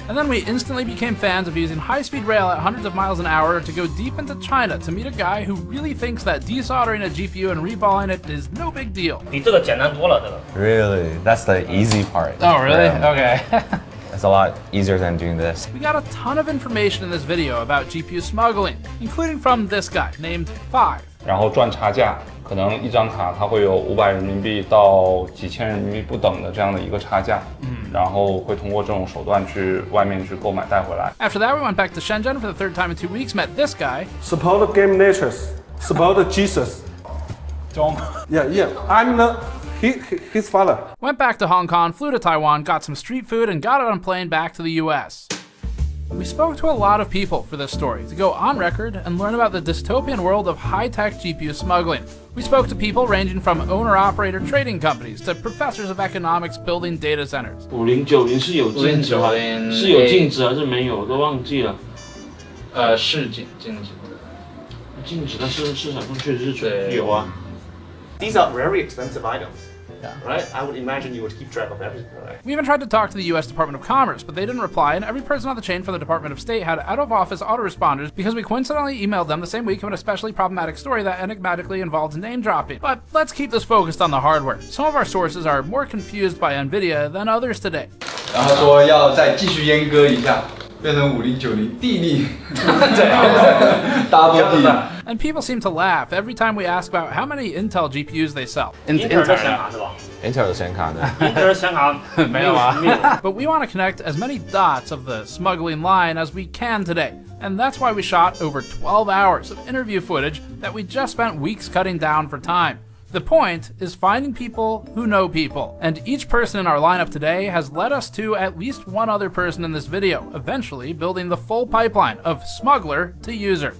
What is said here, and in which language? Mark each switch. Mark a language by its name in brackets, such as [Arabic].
[English] And then we instantly became fans of using high-speed rail at hundreds of miles an hour to go deep into China to meet a guy who really thinks that desoldering a GPU and reballing it is no big deal. Really? That's the easy part. Oh, really? Yeah. Okay. It's a lot easier than doing this. We got a ton of information in this video about GPU smuggling, including from this guy named 5. [Chinese] 然后赚差价，可能一张卡它会有500人民币到几千人民币不等的这样的一个差价，然后会通过这种手段去外面去购买带回来。 [English] After that, we went back to Shenzhen for the third time in 2 weeks, met this guy. Support game natures. Support Jesus. Don't. Yeah. I'm his father. Went back to Hong Kong, flew to Taiwan, got some street food, and got on a plane back to the US. We spoke to a lot of people for this story to go on record and learn about the dystopian world of high-tech GPU smuggling. We spoke to people ranging from owner-operator trading companies to professors of economics building data centers. [Chinese] 5090是有禁止吗？是有禁止还是没有？都忘记了。是禁止。禁止，但是市场上确实是有啊。 [English] These are very expensive items. Right? I would imagine you would keep track of everything, right? We even tried to talk to the US Department of Commerce, but they didn't reply, and every person on the chain from the Department of State had out-of-office autoresponders because we coincidentally emailed them the same week of an especially problematic story that enigmatically involved name-dropping. But let's keep this focused on the hardware. Some of our sources are more confused by NVIDIA than others today. [Chinese] 然后说要再继续阉割一下，变成5090地利，double 地。 [English] And people seem to laugh every time we ask about how many Intel GPUs they sell. [Chinese] Intel 的显卡是吧 Intel 的显卡呢？？Intel 的显卡没有啊。 [English] But we want to connect as many dots of the smuggling line as we can today. And that's why we shot over 12 hours of interview footage that we just spent weeks cutting down for time. The point is finding people who know people, and each person in our lineup today has led us to at least one other person in this video, eventually building the full pipeline of smuggler to user.